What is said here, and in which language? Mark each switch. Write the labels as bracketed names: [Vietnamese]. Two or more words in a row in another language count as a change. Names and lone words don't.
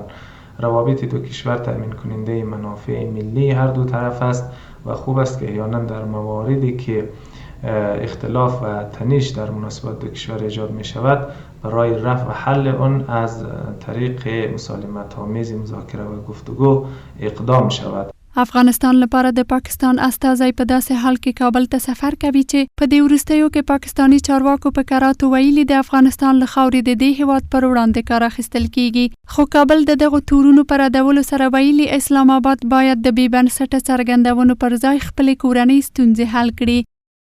[Persian] روابط دو کشور تأمین کننده منافع ملی هر دو طرف است و خوب است که احیانا در مواردی که اختلاف و تنش در مناسبات دو کشور ایجاد می شود برای رفع و حل آن از طریق مسالمت آمیز مذاکره و گفتگو اقدام شود. [Pashto] افغانستان لپاره د پاکستان استازی په داسې حال کې کابل ته سفر کوي چې په دې وروستیو کې پاکستانی چارواکو په کراتو ویلي د افغانستان له خاورې د دې هیواد پر وړاندې کار اخیستل کیږي. خو کابل د دغو تورونو پر ردولو سره ویلي اسلام آباد باید د بې بنسټه څرګندونو پر ځای خپلې کورنۍ ستونزې حل کړي.